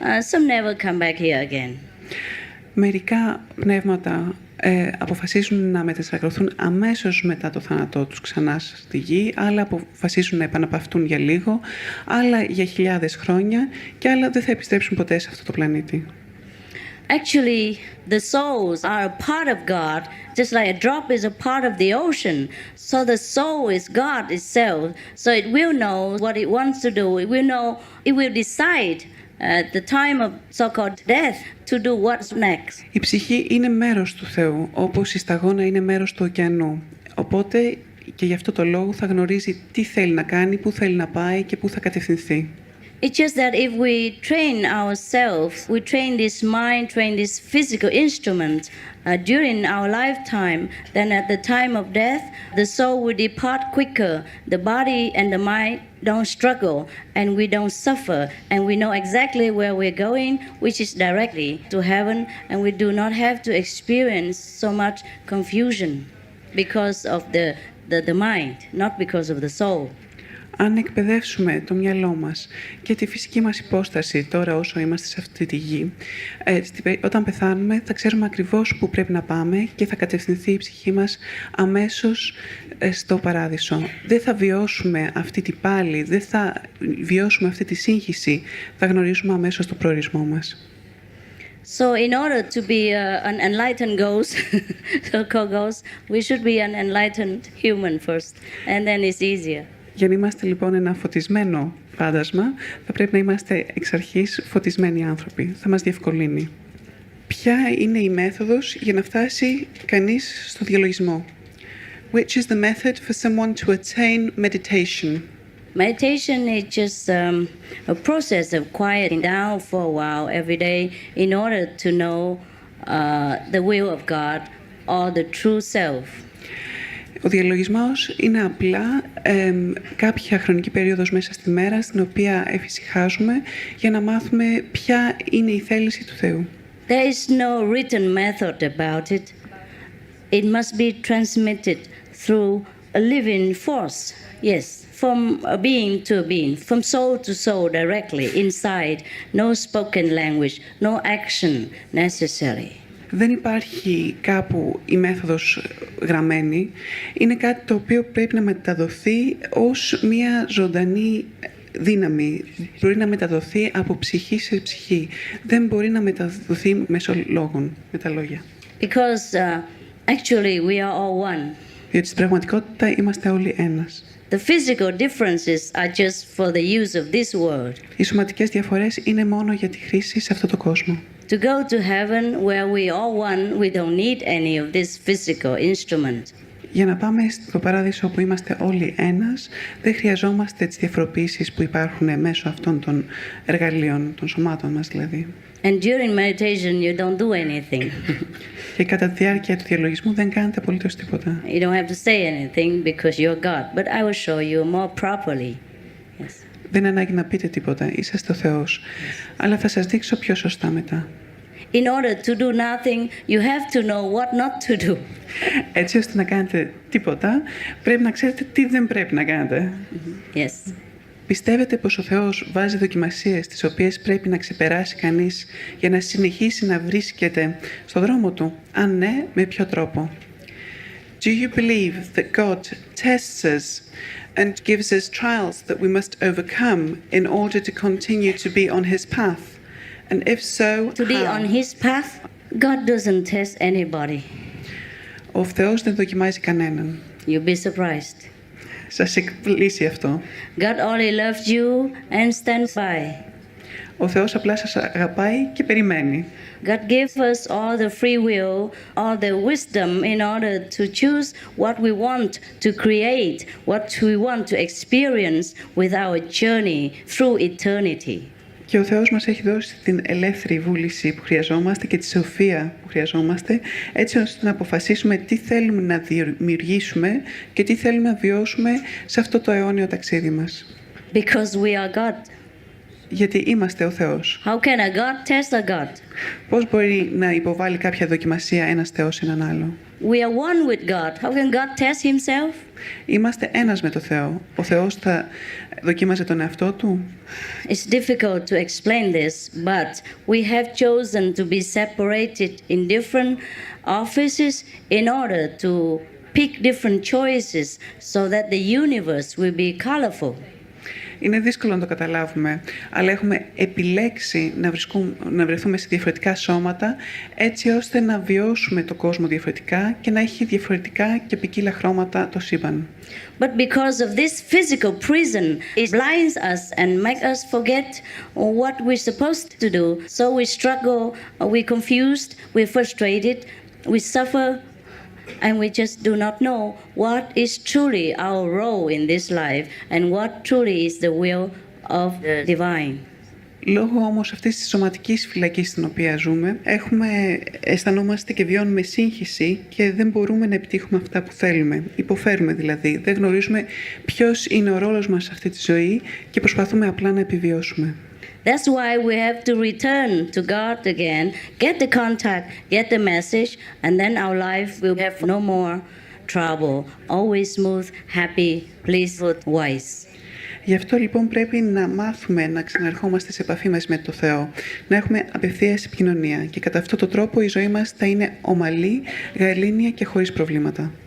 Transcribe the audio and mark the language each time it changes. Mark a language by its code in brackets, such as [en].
[en] Some never come back here again. [el] Μερικά πνεύματα αποφασίσουν να μετενσαρκωθούν αμέσως μετά το θάνατό τους ξανά στη γη, άλλα αποφασίσουν να επαναπαυτούν για λίγο, άλλα για χιλιάδες χρόνια και άλλα δεν θα επιστρέψουν ποτέ σε αυτό το πλανήτη. [en] Actually, the souls are a part of God, just like a drop is a part of the ocean. So the soul is God itself. So it will know what it wants to do. It will decide at the time of so-called death to do what's next. [el] Η ψυχή είναι μέρος του Θεού, όπως η σταγόνα είναι μέρος του ωκεανού. Οπότε και γι' αυτό το λόγο θα γνωρίζει τι θέλει να κάνει, πού θέλει να πάει και πού θα κατευθυνθεί. [en] It's just that if we train ourselves, we train this mind, train this physical instrument during our lifetime, then at the time of death, the soul will depart quicker. The body and the mind don't struggle, and we don't suffer, and we know exactly where we're going, which is directly to heaven, and we do not have to experience so much confusion because of the mind, not because of the soul. [el] Αν εκπαιδεύσουμε το μυαλό μας και τη φυσική μας υπόσταση τώρα όσο είμαστε σε αυτή τη γη, όταν πεθάνουμε θα ξέρουμε ακριβώς πού πρέπει να πάμε και θα κατευθυνθεί η ψυχή μας αμέσως στο παράδεισο. Δεν θα βιώσουμε αυτή τη πάλη, δεν θα βιώσουμε αυτή τη σύγχυση, θα γνωρίζουμε αμέσως το προορισμό μας. [en] So in order to be an enlightened ghost, so-called ghost, we should be an enlightened human first, and then it's easier. [el] Για να είμαστε λοιπόν ένα φωτισμένο φάντασμα, θα πρέπει να είμαστε εξ αρχής φωτισμένοι άνθρωποι. Θα μας διευκολύνει. Ποια είναι η μέθοδος για να φτάσει κανείς στο διαλογισμό? [en] Which is the method for someone to attain meditation? Meditation is just a process of quieting down for a while every day in order to know the will of God or the true self. [el] Ο διαλογισμός είναι απλά κάποια χρονική περίοδος μέσα στη μέρα στην οποία εφησυχάζουμε για να μάθουμε ποια είναι η θέληση του Θεού. [en] There is no written method about it. It must be transmitted through a living force. Yes, from a being to a being, from soul to soul directly inside. No spoken language, no action necessary. [el] Δεν υπάρχει κάπου η μέθοδος γραμμένη. Είναι κάτι το οποίο πρέπει να μεταδοθεί ως μια ζωντανή δύναμη. Μπορεί να μεταδοθεί από ψυχή σε ψυχή. Δεν μπορεί να μεταδοθεί μέσω λόγων, με τα λόγια. [en] Because actually we are all one. [el] Διότι στην πραγματικότητα είμαστε όλοι ένας. [en] The physical differences are just for the use of this world. [el] Οι σωματικές διαφορές είναι μόνο για τη χρήση σε αυτόν τον κόσμο. [en] To go to heaven where we all one, we don't need any of this physical instrument. [el] Για να πάμε στο παράδεισο όπου είμαστε όλοι ένας, δεν χρειαζόμαστε τις διαφοροποιήσεις που υπάρχουν μέσω αυτών των εργαλείων, των σωμάτων μας δηλαδή. [en] And during meditation you don't do anything. [el] Και κατά τη διάρκεια του διαλογισμού δεν κάνετε απολύτως τίποτα. [en] You don't have to say anything because you're God, but I will show you more properly. Yes. [el] Δεν είναι ανάγκη να πείτε τίποτα, είσαστε ο Θεός. Αλλά θα σας δείξω πιο σωστά μετά. [en] In order to do nothing, you have to know what not to do. [el] Έτσι ώστε να κάνετε τίποτα, πρέπει να ξέρετε τι δεν πρέπει να κάνετε. [en] Yes. [el] Πιστεύετε πως ο Θεός βάζει δοκιμασίες τις οποίες πρέπει να ξεπεράσει κανείς για να συνεχίσει να βρίσκεται στο δρόμο του? Αν ναι, με ποιο τρόπο? [en] Do you believe that God tests us and gives us trials that we must overcome in order to continue to be on His path? And if so, To be how? on His path, God doesn't test anybody. [el] Ο Θεός δεν δοκιμάζει κανέναν. [en] You'll be surprised. [el] Σας εκπλήσει αυτό. [en] God only loves you and stands by. [el] Ο Θεός απλά σας αγαπάει και περιμένει. [en] God gives us all the free will, all the wisdom in order to choose what we want to create, what we want to experience with our journey through eternity. [el] Και ο Θεός μας έχει δώσει την ελεύθερη βούληση που χρειαζόμαστε και τη σοφία που χρειαζόμαστε, έτσι ώστε να αποφασίσουμε τι θέλουμε να δημιουργήσουμε και τι θέλουμε να βιώσουμε σε αυτό το αιώνιο ταξίδι μας. [en] Because we are God. [el] Γιατί είμαστε ο Θεός. [en] How can a God test a God? [el] Πώς μπορεί να υποβάλει κάποια δοκιμασία ένας Θεός έναν άλλο? [en] We are one with God. How can God test himself? [el] Είμαστε ένας με το Θεό. Ο Θεός θα δοκίμαζε τον εαυτό του? [en] It's difficult to explain this, but we have chosen to be separated in different offices in order to pick different choices so that the universe will be colorful. [el] Είναι δύσκολο να το καταλάβουμε, αλλά έχουμε επιλέξει να βρεθούμε σε διαφορετικά σώματα, έτσι ώστε να βιώσουμε το κόσμο διαφορετικά και να έχει διαφορετικά και ποικίλα χρώματα το σύμπαν. [en] But because of this physical prison, it blinds us and makes us forget what we're supposed to do. So we struggle, we're confused, we're frustrated, we suffer, and we just do not know what is truly our role in this life and what truly is the will of the divine. [el] Λόγω όμως αυτής της σωματικής φυλακής στην οποία ζούμε, αισθανόμαστε και βιώνουμε σύγχυση και δεν μπορούμε να επιτύχουμε αυτά που θέλουμε. Υποφέρουμε δηλαδή, δεν γνωρίζουμε ποιος είναι ο ρόλος μας σε αυτή τη ζωή και προσπαθούμε απλά να επιβιώσουμε. [en] That's why we have to return to God again, get the contact, get the message, and then our life will have no more trouble, always smooth, happy, peaceful, wise. [el] Γι' αυτό λοιπόν πρέπει να μάθουμε να ξαναρχόμαστε σε επαφή μας με το Θεό, να έχουμε απευθείας επικοινωνία και κατά αυτόν τον τρόπο η ζωή μας θα είναι ομαλή, γαλήνια και χωρίς προβλήματα.